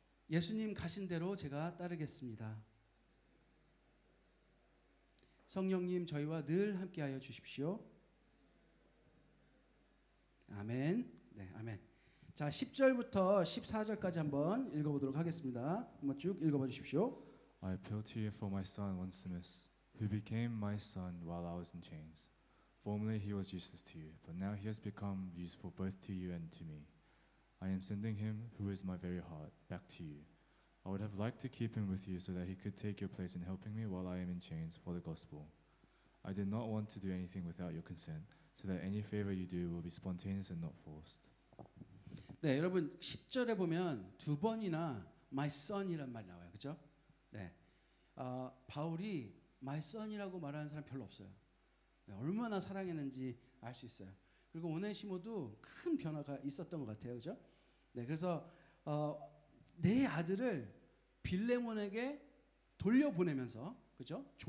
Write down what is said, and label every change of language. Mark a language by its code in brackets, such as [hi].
[ko] 예수님 가신 대로 제가 따르겠습니다. 성령님 저희와 늘 함께하여 주십시오. 아멘. 네, 아멘. 자, 10절부터 14절까지 한번 읽어보도록 하겠습니다. 한번 쭉 읽어봐 주십시오. [en] I appeal to you for my son Onesimus, who became my son while I was in chains. Formerly he was useless to you, but now he has become useful both to you and to me. I am sending him, who is my very heart, back to you. I would have liked to keep him with you so that he could take your place in helping me while I am in chains for the gospel. I did not want to do anything without your consent, so that any favor you do will be spontaneous and not forced. [ko] 네, 여러분 10절에 보면 두 번이나 my son이란 말이 나와요. 그렇죠? 네. 바울이 my son이라고 말하는 사람 별로 없어요. 네, 얼마나 사랑했는지 알 수 있어요. 그리고 오네시모도 큰 변화가 있었던 것 같아요. 그렇죠? 네, 그래서 내 아들을 빌레몬에게 돌려보내면서, 그렇죠?